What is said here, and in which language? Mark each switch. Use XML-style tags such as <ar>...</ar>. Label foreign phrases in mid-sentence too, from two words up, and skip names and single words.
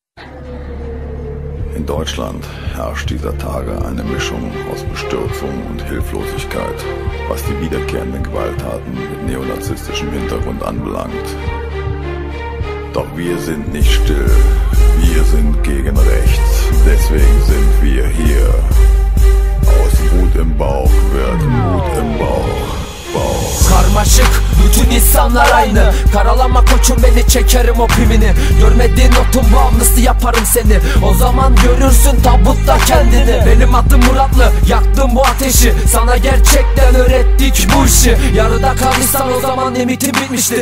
<de>In Deutschland herrscht dieser Tage eine Mischung aus Bestürzung und Hilflosigkeit, was die wiederkehrenden Gewalttaten mit neonazistischem Hintergrund anbelangt. Doch wir sind nicht still, wir sind gegen rechts, deswegen sind wir hier. Aus Wut im Bauch wird Mut im Bauch.</de> <tr>Karmaşık, bütün insanlar aynı. Karalama koçum, beni çekerim o pimini. Görmediğin notun bağımlısı yaparım seni. O zaman görürsün tabutta kendini. Benim adım Muratlı, yaktım bu ateşi. Sana gerçekten öğrettik bu işi. Yarıda kaldıysan o zaman limitin bitmiştir.</tr>